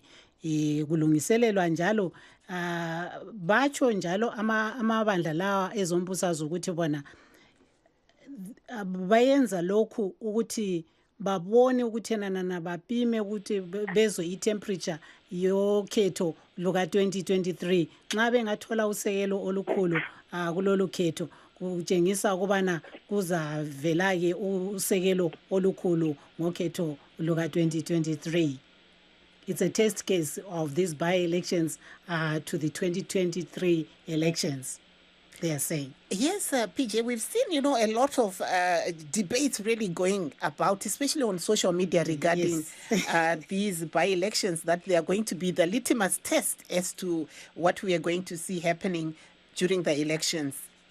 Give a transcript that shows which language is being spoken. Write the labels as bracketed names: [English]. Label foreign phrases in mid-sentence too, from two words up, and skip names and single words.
[North Ndebele] Kulungiselelwa njalo batsho njalo amabandla lawa ezombusazwe ukuthi bona bayenza lokhu ukuthi babone ukuthi nana bapime ukuthi bezwe i-temperature yokhetho luka 2023 nxa bengathola usekelo olukhulu kulolu khetho kutshengisa ukubana kuzavela-ke usekelo olukhulu ngokhetho luka 2023. [English] It's a test case of these by-elections to the 2023 elections, they are saying. Yes, PJ, we've seen, a lot of debates really going about, especially on social media regarding these by-elections, that they are going to be the litmus test as to what we are going to see happening during the elections.